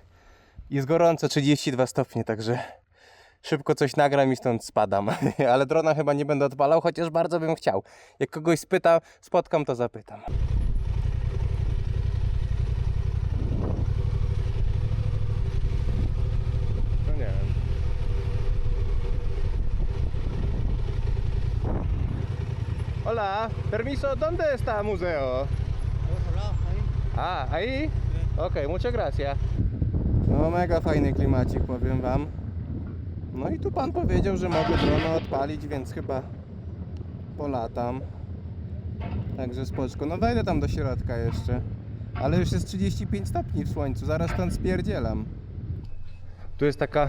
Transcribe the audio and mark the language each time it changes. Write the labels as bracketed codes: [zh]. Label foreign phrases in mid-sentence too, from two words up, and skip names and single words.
[pl] Jest gorąco, 32 stopnie, także szybko coś nagram i stąd spadam. Ale drona chyba nie będę odpalał, chociaż bardzo bym chciał. Jak kogoś spotkam, to zapytam. No nie wiem. [es] Hola, permiso, ¿dónde está museo? Ah, ahí? Ok, muchas gracias. [pl] No mega fajny klimacik, powiem wam. No i tu pan powiedział, że mogę dronę odpalić, więc chyba polatam. Także spoczko. No wejdę tam do środka jeszcze. Ale już jest 35 stopni w słońcu, zaraz stąd spierdzielam. Tu jest taka...